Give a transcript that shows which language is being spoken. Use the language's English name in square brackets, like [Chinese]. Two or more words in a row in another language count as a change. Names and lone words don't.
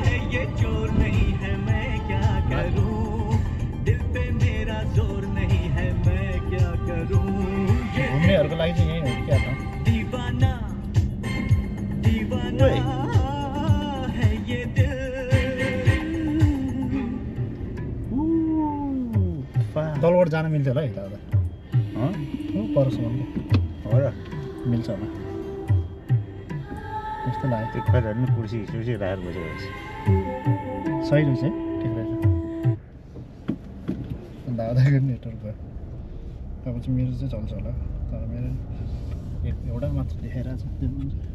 [Hindi] ये जोर नहीं है मैं क्या करूं दिल पे मेरा जोर नहीं है मैं क्या करूं [Nepali] घुम्नेहरूको लागि चाहिँ यही हो क्या त [Hindi] दीवाना दीवाना है ये दिल [Nepali] तलबाट जान मिल्छ होला है दादा परसम्म हो र मिल्छ होला यस्तो लाग्यो त्यो खै हेर्नु कुर्सी सुर्सी राखेर बसेपछि सही रहेछ है ठिक रहेछ दादाको नेटवर्क भयो अब चाहिँ मेरो चाहिँ चल्छ होला तर मेरो एउटा मात्र देखाइरहेको छ त्यो पनि